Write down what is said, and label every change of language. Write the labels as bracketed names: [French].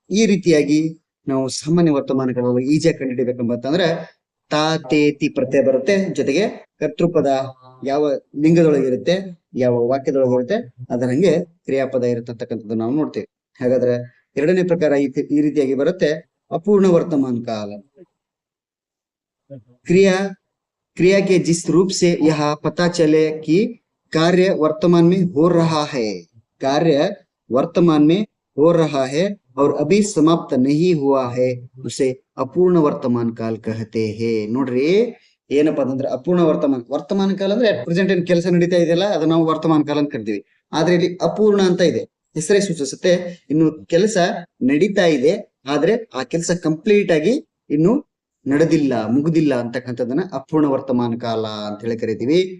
[Kannada] ಈ ರೀತಿಯಾಗಿ ನಾವು ಸಾಮಾನ್ಯ ವರ್ತಮಾನಗಳಲ್ಲಿ ಈಜಿಯಾಗಿ ಕಂಡುಹಿಡಿಬೇಕಂಬಂತಂದ್ರೆ ತಾ ತೇ ತಿ ಪ್ರತ್ಯಯ ಬರುತ್ತೆ, ಜೊತೆಗೆ ಕರ್ತೃಪದ ಯಾವ ಲಿಂಗದೊಳಗಿರುತ್ತೆ, ಯಾವ ವಾಕ್ಯದೊಳಗಿರುತ್ತೆ, ಅದರ ಹಂಗೆ ಕ್ರಿಯಾಪದ ಇರತಕ್ಕಂಥದ್ದು ನಾವು ನೋಡ್ತೇವೆ. ಹಾಗಾದ್ರೆ ಎರಡನೇ ಪ್ರಕಾರ ಈ ರೀತಿಯಾಗಿ ಬರುತ್ತೆ अपूर्ण वर्तमान काल। [Hindi] क्रिया क्रिया के जिस रूप से यह पता चले कि कार्य वर्तमान में हो रहा है, कार्य वर्तमान में हो रहा है और अभी समाप्त नहीं हुआ है, उसे अपूर्ण वर्तमान काल कहते हैं। [Kannada] नोड्री ಏನಪ್ಪ ಅಂದ್ರೆ ಅಪೂರ್ಣ ವರ್ತಮಾನ ಕಾಲ ಅಂದ್ರೆ ಪ್ರೆಸೆಂಟ್ ಏನ್ ಕೆಲಸ ನಡೀತಾ ಇದೆಯಲ್ಲ ಅದನ್ನ ನಾವು ವರ್ತಮಾನ ಕಾಲ ಅಂತ ಕರಿತೀವಿ. ಆದ್ರೆ ಇಲ್ಲಿ ಅಪೂರ್ಣ ಅಂತ ಇದೆ, ಹೆಸರೇ ಸೂಚಿಸುತ್ತೆ ಇನ್ನು ಕೆಲಸ ನಡೀತಾ ಇದೆ, ಆದ್ರೆ ಆ ಕೆಲಸ ಕಂಪ್ಲೀಟ್ ಆಗಿ ಇನ್ನು ನಡೆದಿಲ್ಲ, ಮುಗುದಿಲ್ಲ ಅಂತಕ್ಕಂಥದ್ದನ್ನ ಅಪೂರ್ಣ ವರ್ತಮಾನ ಕಾಲ ಅಂತ ಹೇಳಿ ಕರಿತೀವಿ.